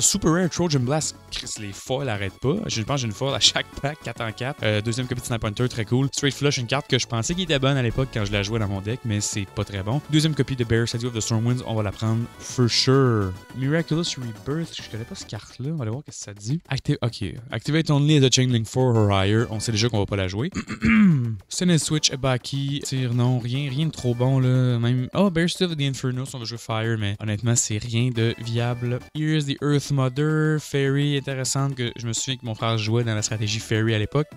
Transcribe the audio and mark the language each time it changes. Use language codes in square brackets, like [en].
[fr] Super Rare Trojan Blast. Chris, les foils arrêtent pas. Je pense que j'ai une foil à chaque pack, 4 en 4. Deuxième copie de Snipe Hunter, très cool. Straight Flush, une carte que je pensais qu'il était bonne à l'époque quand je la jouais dans mon deck, mais c'est pas très bon. Deuxième copie de Bear Statue of the Stormwinds, on va la prendre [en] for sure. [fr] Miraculous Rebirth, je connais pas cette carte-là. On va aller voir ce que ça dit. [en] Activate only as a Chain Link 4 or higher. [fr] On sait déjà qu'on va pas la jouer. Senate Switch, Ebaki. Tire, non, rien de trop bon, là. Même. Oh, Bear Statue of the Infernos, on va jouer Fire, mais honnêtement, c'est rien de viable. Here's the Earth Mother. Fairy, intéressante, que je me souviens que mon frère jouait dans la stratégie Fairy à l'époque.